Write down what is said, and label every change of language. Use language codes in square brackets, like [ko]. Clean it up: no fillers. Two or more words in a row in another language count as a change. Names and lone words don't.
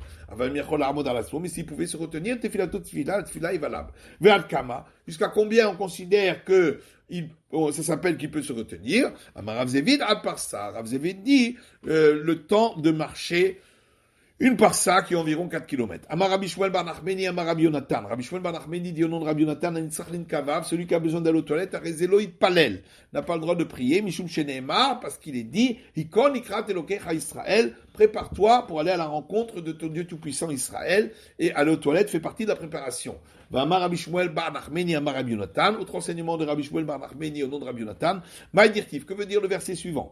[fr] Mais s'il pouvait se retenir, tefila est valable. Jusqu'à combien on considère que ça s'appelle qu'il peut se retenir? Rav Zévid dit le temps de marcher une parsa qui est environ 4 km. [he] אמר רבי שמואל בר נחמני, אמר רבי יונתן. [fr] Rabbi Shmuel bar Nachmani dit au nom de Rabbi Yonatan, celui qui a besoin d'aller aux toilettes, palel, n'a pas le droit de prier, [he] משום שנאמר, [fr] parce qu'il est dit, [he] הכון לקראת אלוקיך ישראל, [fr] prépare-toi pour aller à la rencontre de ton Dieu tout-puissant Israël, et aller aux toilettes fait partie de la préparation. [he] אמר רבי שמואל בר נחמני, אמר רבי יונתן, [fr] autre enseignement de Rabbi Shmuel bar Nachmani au nom de Rabbi Yonatan, Maïdirtif, que veut dire le verset suivant?